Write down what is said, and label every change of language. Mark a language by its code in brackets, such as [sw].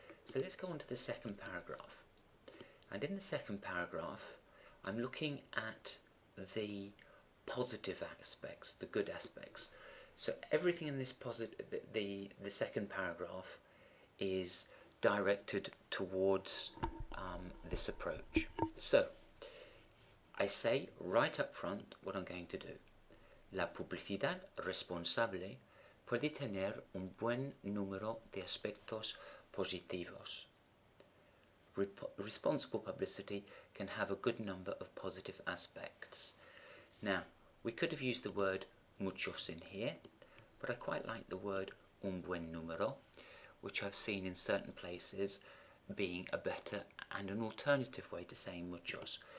[en] So let's go on to the second paragraph. And in the second paragraph, I'm looking at the positive aspects, the good aspects. So everything in this the second paragraph is directed towards this approach. So I say right up front what I'm going to do. [es] La publicidad responsable puede tener un buen número de aspectos positivos. [en] Responsible publicity can have a good number of positive aspects. Now, we could have used the word muchos in here, but I quite like the word [es] un buen número, [en] which I've seen in certain places being a better and an alternative way to saying muchos.